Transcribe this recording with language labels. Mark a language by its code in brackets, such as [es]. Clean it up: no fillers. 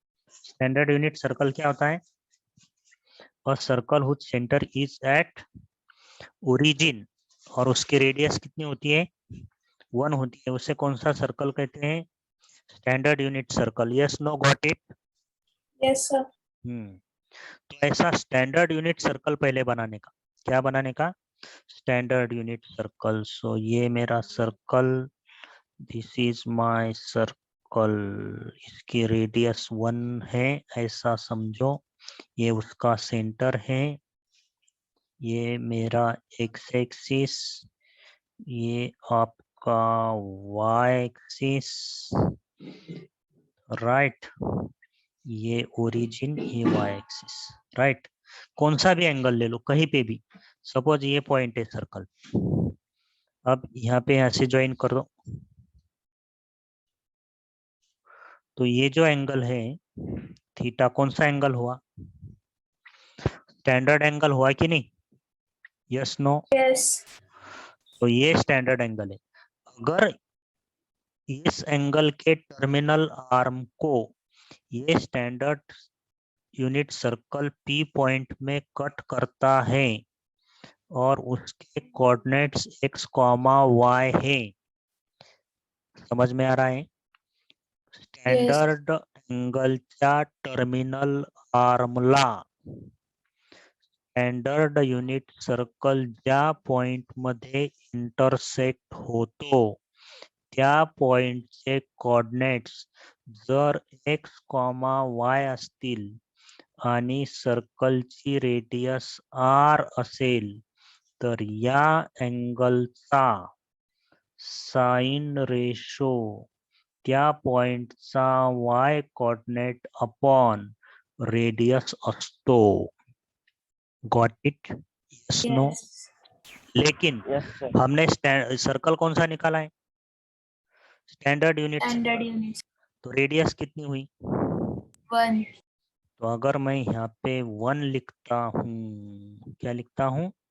[hi] Standard unit circle क्या होता है? [en] A circle whose center is at origin [hi] और उसकी रेडियस कितनी होती है? 1 होती है. उसे कौन सा सर्कल कहते हैं? Standard unit circle. Yes know got it? [en] Yes, sir. [hi] तो ऐसा स्टैंडर्ड यूनिट सर्कल पहले बनाने का, क्या बनाने का? Standard unit circle. सो ये मेरा circle, [en] this is my circle, [hi] इसकी रेडियस 1 है ऐसा समझो. ये उसका सेंटर है, ये मेरा एक्स एक्सिस, ये आपका वाई एक्सिस, राइट. ये ओरिजिन, ये वाई एक्सिस, राइट. कौन सा भी एंगल ले लो, कहीं पे भी. सपोज ये पॉइंट है सर्कल. अब यहाँ पे ऐसे ज्वाइन कर दो. तो ये जो एंगल है थीटा, कौन सा एंगल हुआ? स्टैंडर्ड एंगल हुआ कि नहीं? [en] Yes no? Yes. [hi] तो ये स्टैंडर्ड एंगल है. अगर इस एंगल के टर्मिनल आर्म को ये standard unit circle P point में कट करता है और उसके कोऑर्डिनेट्स x, y है. समझ में आ रहा है? [mr] Standard एंगलच्या terminal आर्मला standard unit circle ज्या पॉइंट मध्ये इंटरसेक्ट होतो त्या पॉइंटचे कोऑर्डिनेट्स जर x, y असतील आणि सर्कलची रेडियस r असेल तर या एंगलचा साइन रेशो त्या पॉइंटचा y कोऑर्डिनेट अपॉन रेडियस असतो. [en] Got it? Yes no? Yes. [hi] लेकिन [en] Yes, sir. [hi] हमने सर्कल कौन सा निकाला है? [en] Standard unit. Standard units. [hi] तो रेडियस कितनी हुई? 1. तो अगर मैं यहाँ पे 1 लिखता हूँ, क्या लिखता हूँ?